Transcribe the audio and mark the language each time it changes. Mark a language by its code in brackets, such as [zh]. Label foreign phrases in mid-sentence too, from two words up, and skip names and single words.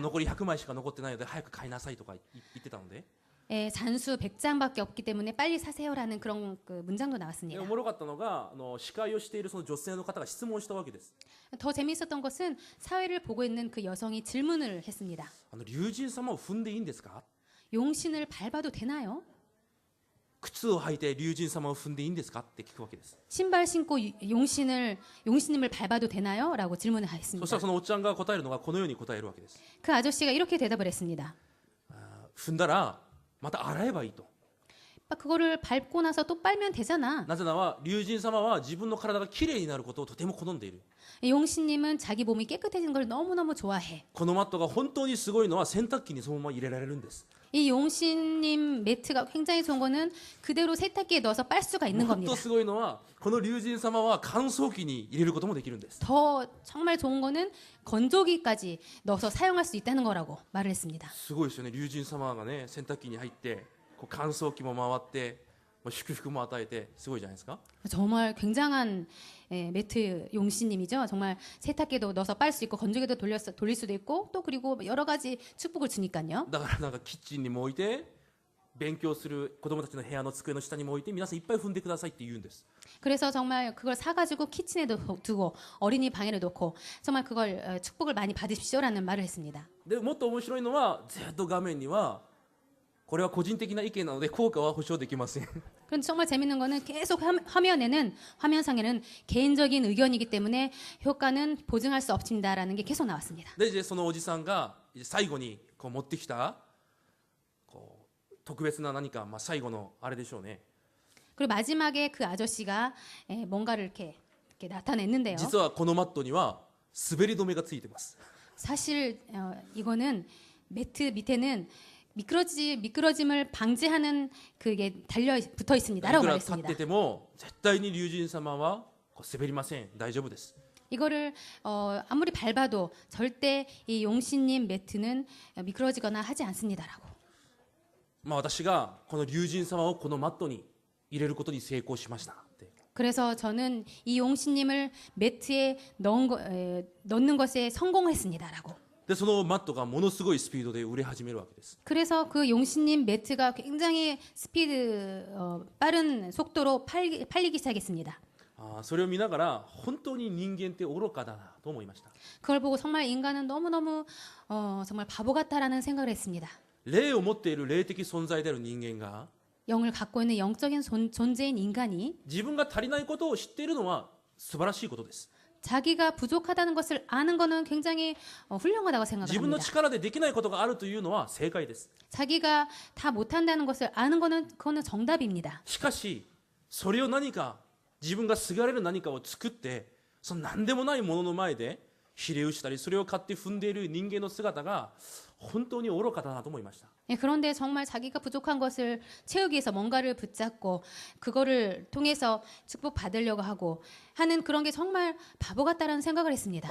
[ja] 残り100枚しか残ってないので早く買いなさいとか言ってたので。 [ko] 잔수 100장밖에 없기 때문에 빨리 사세요라는 그런 그 문장도 [ja] で [ko] 나왔습니다. [ja] おもろかったのが司会をしているその女性の方が質問したわけです。 [ko] 더 재미있었던 것은 사회를 보고 있는 그 여성이 질문을 했습니다. [ja] 竜神様を踏んでいいんですか？ [ko] 용신을 밟아도 되나요? [ja] 靴を履いて竜神様を踏んでいいんですかって聞くわけです。 [ko] 신발 신고 용신님을 밟아도 되나요? 라고 질문을 [ja] そした [ko] 했습니다. [ja] らそのおっちゃんが答えるのがこのように答えるわけです。 [ko] 그 아저씨가 이렇게 대답을 했습니다. [ja] 踏んだらまた洗えばいいと。 [ko] 그거를 밟고 나서 또 빨면 되잖아. [ja] なぜなら竜神様は自分の体がきれいになることをとても好んでいる。 [ko] 용신님은 자기 몸이 깨끗해진 걸 너무너무 좋아해. [ja] このマットが本当にすごいのは洗濯機にそのまま入れられるんです。 [ko] 이 용신님 매트가 굉장히 좋은 거는 그대로 세탁기에 넣어서 빨 수가 있는 [ja] もっ [ko] 겁니다. [ja] とすごいのはこの竜神様は乾燥機に入れることもできるんです。 [ko] 더 정말 좋은 거는 건조기까지 넣어서 사용할 수 있다는 거라고 말을 했습니다. [ja] すごいですよね。竜神様がね洗濯機に入って乾燥機も回って祝福も与えてすごいじゃないですか。 [ko] 정말 굉장한 매트 용신님이죠. 정말 세탁기도 넣어서 빨 수 있고 건조기도 돌릴 수도 있고 또 그리고 여러 가지 축복을 주니까요. [ja] だからなんかキッチンにも置いて勉強する子供たちの部屋の机の下にも置いて皆さんいっぱい踏んでくださいって言うんです。 [ko] 그래서 정말 그걸 사가지고 키친에도 두고 어린이 방에도 놓고 정말 그걸 축복을 많이 받으십시오라는 말을 했습니다. [ja] でもっと面白いのはずっと画面にはこれは個人的な意見なので効果は保証できません。 [ko] 그런데 정말 재밌는 거는 계속 화면상에는 개인적인 의견이기 때문에 효과는 보증할 수 없습니다라는 게 계속 나왔습니다. [ja] でそのおじさんが最後に持ってきた特別な何か最後のあれでしょうね。 [ko] 그리고 마지막에 그 아저씨가 뭔가를 이렇게 나타냈는데요. [ja] 実はこのマットには滑り止めがついてます。 [ko] 사실 이거는 매트 밑에는 미끄러짐을 방지하는 그게 붙어 [ja] い [ko] 있습니다라고 [ja] くら立っ [ko] 말했습니다. [ja] てても絶対に竜神様は滑りません。大丈夫です。 [ko] 이거를 아무리 밟아도 절대 이 용신님 매트는 미끄러지거나 하지 않습니다라고. [ja] 私がこの竜神様をこのマットに入れることに成功しましたって。 [ko] 그래서 저는 이 용신님을 매트에 넣는 것에 성공했습니다라고. [ja] でそのマットがものすごいスピードで売れ始めるわけです。 [ko] 그래서 그 용신님 매트가 굉장히 빠른 속도로 팔리기 시작했습니다. [ja] それを見ながら本当に人間って愚かだなと思いました。 [ko] 그걸 보고 정말 인간은 너무너무 정말 바보 같다라는 생각을 했습니다. [ja] 霊を持っている霊的存在である人間が [ko] 영을 갖고 있는 영적인 존재인 인간이 [ja] 自分が足りないことを知っているのは素晴らしいことです。 [ko] 자기가 부족하다는 것을 아는 것은 굉장히 훌륭하다고 [ja] 自分の [ko] 생각합니다. [ja] 力でできないことがあるというのは正解です。 [ko] 자기가 다 못한다는 것을 아는 것은 그거는 정답입니다. [ja] しかしそれを何か自分がすがれる何かを作ってその何でもないものの前でひれ伏したりそれを買って踏んでいる人間の姿が本当に愚かだなと思いました。 [ko] 예, 그런데 정말 자기가 부족한 것을 채우기 위해서 뭔가를 붙잡고 그거를 통해서 축복받으려고 하고 하는 그런 게 정말 바보 같다라는 생각을 했습니다.